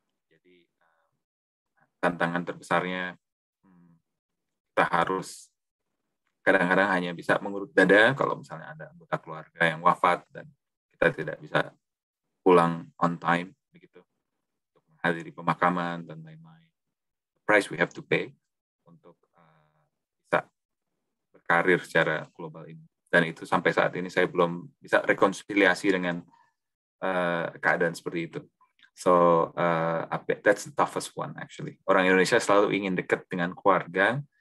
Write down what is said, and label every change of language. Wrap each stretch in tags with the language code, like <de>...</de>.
<id>Jadi tantangan terbesarnya kita harus kadang-kadang hanya bisa mengurut dada kalau misalnya ada anggota keluarga yang wafat dan kita tidak bisa pulang on time begitu untuk menghadiri pemakaman dan lain-lain.</id> <en>The price we have to pay untuk bisa berkarir secara global ini.</en> <id>Dan itu sampai saat ini saya belum bisa rekonsiliasi dengan keadaan seperti itu.</id> <en>So that's the toughest one actually.</en> <id>Orang Indonesia selalu ingin dekat dengan keluarga.</id>